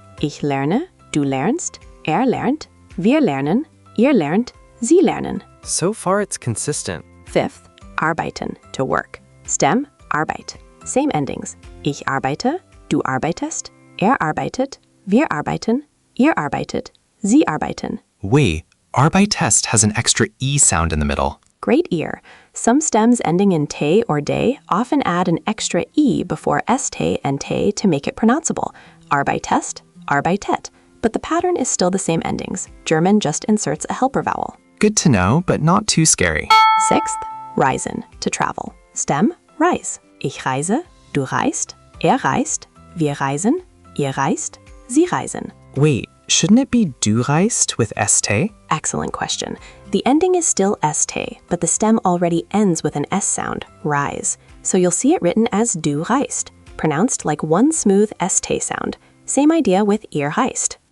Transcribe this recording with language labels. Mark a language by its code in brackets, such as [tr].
[de] Ich lerne, du lernst, lernt, wir lernen, ihr lernt, sie lernen. [en] So far it's consistent. Fifth, arbeiten, to work. Stem, arbeit. Same endings. [de] Ich arbeite, du arbeitest, arbeitet, wir arbeiten, ihr arbeitet, sie arbeiten. [en] Wait, arbeitest has an extra E sound in the middle. Great ear. Some stems ending in te or de often add an extra E before st and te to make it pronounceable. Arbeitest, arbeitet. But the pattern is still the same endings. German just inserts a helper vowel. Good to know, but not too scary. Sixth, reisen, to travel. Stem, reise. [de] Ich reise, du reist, reist, wir reisen, ihr reist, sie reisen. [en] Wait, shouldn't it be du reist with st? Excellent question. The ending is still st, but the stem already ends with an s sound, rise. So you'll see it written as du reist, pronounced like one smooth st sound. Same idea with ihr reist.